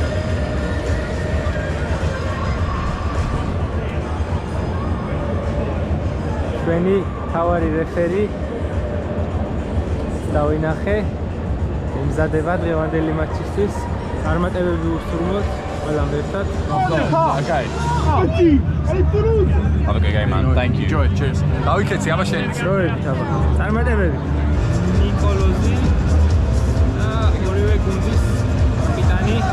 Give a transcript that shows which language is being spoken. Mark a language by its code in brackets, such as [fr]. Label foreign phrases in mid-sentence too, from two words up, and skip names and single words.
[ka] ჩვენი თავარი რეფერი დავინახე იმზადება დღევანდელი მატჩისთვის. წარმატებები უსურვოთ ყველამ ერთად. [en] Okay. Have a good game, man. Thank you. Enjoy. Cheers. [ka] დავიქეცი, აბა შენიც. დროებით აბა. წარმატებები. ნიკოლოზი და ორივე გუნდის კაპიტანი.